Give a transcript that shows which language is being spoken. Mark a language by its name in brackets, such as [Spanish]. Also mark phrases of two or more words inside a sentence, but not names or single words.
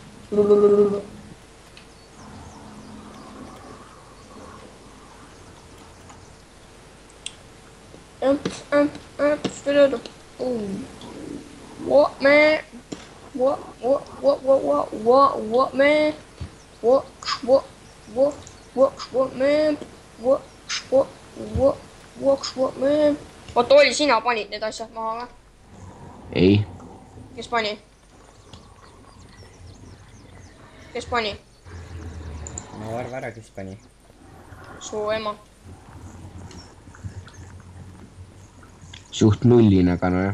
[English] What man? What man? What man? What man? [Estonian] Oota, oli sina panid need asjad maha või? Ei. Kes pani? Kes pani? No arva ära, kes pani. Su ema. Suht nullin, aga no jah.